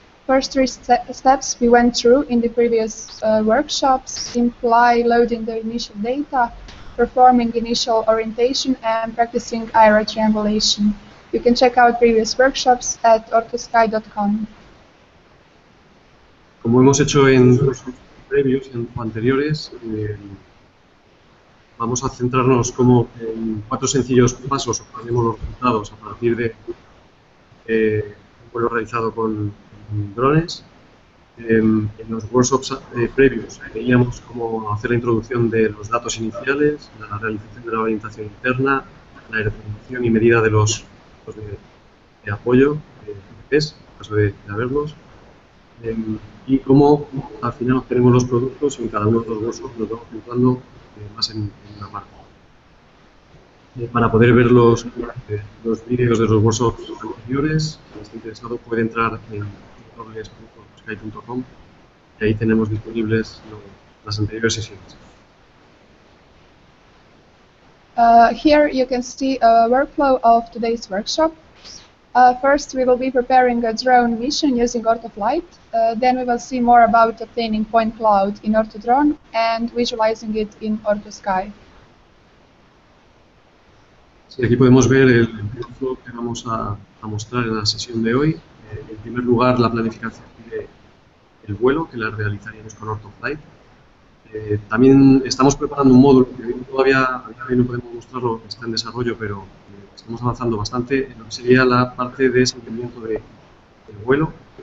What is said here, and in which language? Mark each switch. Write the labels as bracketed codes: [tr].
[en] First 3 steps we went through in the previous workshops imply loading the initial data, performing initial orientation, and practicing IRA triangulation. You can check out previous workshops at ortosky.com. [es] Como hemos hecho en previos, en anteriores, vamos a centrarnos como en 4 sencillos pasos, obtenemos los resultados a partir de un vuelo realizado con drones. En los workshops previos veíamos cómo hacer la introducción de los datos iniciales, la realización de la orientación interna, la definición y medida de los de apoyo, PPPs, en caso de haberlos, y cómo al final obtenemos los productos y en cada uno de los workshops nos vamos centrando más en una parte. Para poder ver los vídeos de los workshops anteriores, si está interesado puede entrar en www.sky.com y ahí tenemos disponibles las anteriores sesiones. [en] Here you can see a workflow of today's workshop. First, we will be preparing a drone mission using OrthoFlight. Then we will see more about obtaining point cloud in OrthoDrone and visualizing it in OrthoSky. [es] Sí, aquí podemos ver el workflow que vamos a mostrar en la sesión de hoy. En primer lugar, la planificación del vuelo, que la realizaríamos con OrthoFlight. También estamos preparando un módulo que todavía a día de hoy no podemos mostrarlo, está en desarrollo, pero estamos avanzando bastante en lo que sería la parte de seguimiento del vuelo.